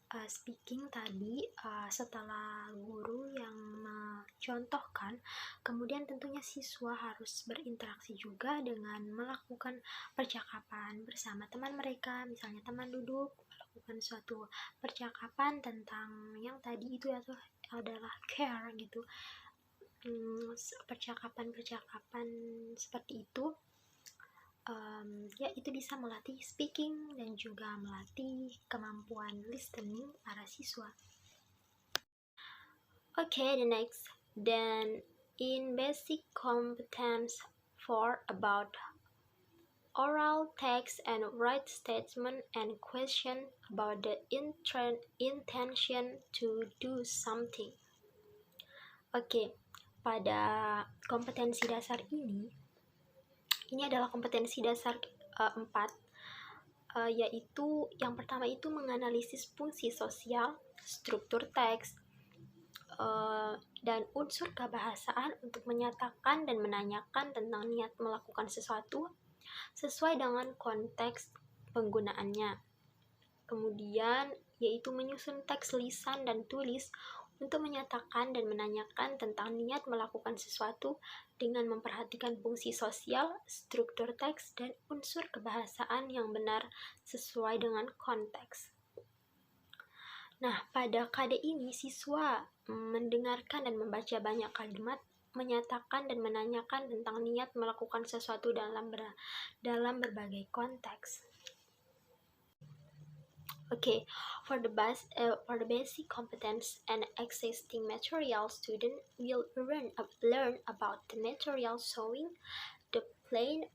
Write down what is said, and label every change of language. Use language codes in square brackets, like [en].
[id] speaking tadi setelah guru yang mencontohkan, kemudian tentunya siswa harus berinteraksi juga dengan melakukan percakapan bersama teman mereka, misalnya teman duduk melakukan suatu percakapan tentang yang tadi itu adalah care gitu. Percakapan seperti itu ya itu bisa melatih speaking dan juga melatih kemampuan listening para siswa. [en] Okay, the next. Then in basic competence 4 about oral text and write statement and question about the intention to do something. [id] Oke, pada kompetensi dasar ini adalah kompetensi dasar 4, yaitu yang pertama itu menganalisis fungsi sosial, struktur teks, dan unsur kebahasaan untuk menyatakan dan menanyakan tentang niat melakukan sesuatu sesuai dengan konteks penggunaannya. Kemudian yaitu menyusun teks lisan dan tulis untuk menyatakan dan menanyakan tentang niat melakukan sesuatu dengan memperhatikan fungsi sosial, struktur teks, dan unsur kebahasaan yang benar sesuai dengan konteks. Nah, pada KD ini siswa mendengarkan dan membaca banyak kalimat, menyatakan dan menanyakan tentang niat melakukan sesuatu dalam berbagai konteks. [en] Okay, for the basic competence and existing material, student will learn about the material showing the plane.